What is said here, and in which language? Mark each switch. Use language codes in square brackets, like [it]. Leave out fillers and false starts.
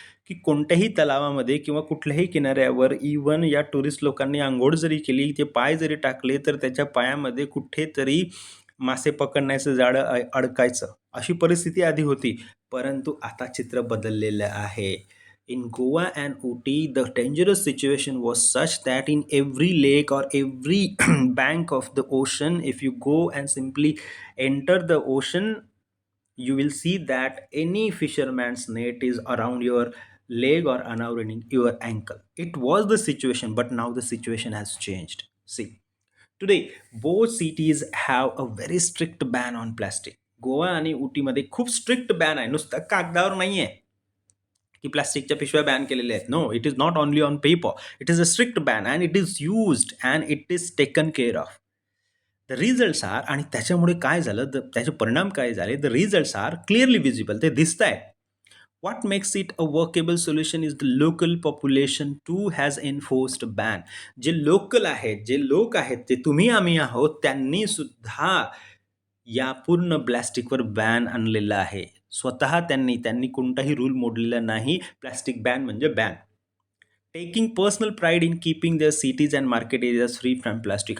[mr] की कोणत्याही तलावामध्ये किंवा कुठल्याही किनाऱ्यावर इवन या टुरिस्ट लोकांनी आंघोळ जरी केली, ते पाय जरी टाकले, तर त्याच्या पायामध्ये कुठेतरी मासे पकडण्याचं जाळं अडकायचं. अशी परिस्थिती आधी होती, परंतु आता चित्र बदललेलं आहे. [en] In Goa and Ooty, the dangerous situation was such that in every lake or every bank of the ocean, if you go and simply enter the ocean, you will see that any fisherman's net is around your leg or around your ankle. It was the situation, but now the situation has changed. See, today both cities have a very strict ban on plastic. [mr] Goa आणि उटीमध्ये खूप strict ban आहे, नुसतं कागदावर नाही आहे की प्लास्टिकच्या पिशव्या बॅन केलेल्या आहेत. [en] No, it is not only on paper, it is a strict ban and it is used and it is taken care of. The results are, [mr] आणि त्याच्यामुळे काय झालं, त्याचे परिणाम काय झाले, [en] the results are clearly visible, [mr] ते दिसत आहेत. [en] What makes it a workable solution is the local population too has enforced ban. [mr] जे लोकल आहेत, जे लोक आहेत, ते तुम्ही आम्ही आहोत, त्यांनी सुद्धा या पूर्ण प्लॅस्टिकवर बॅन आणलेला आहे. स्वतः त्यांनी त्यांनी कोणताही रूल मोडलेला नाही. प्लॅस्टिक बॅन म्हणजे ban. [en] Taking personal pride in keeping their cities and market areas free from plastic.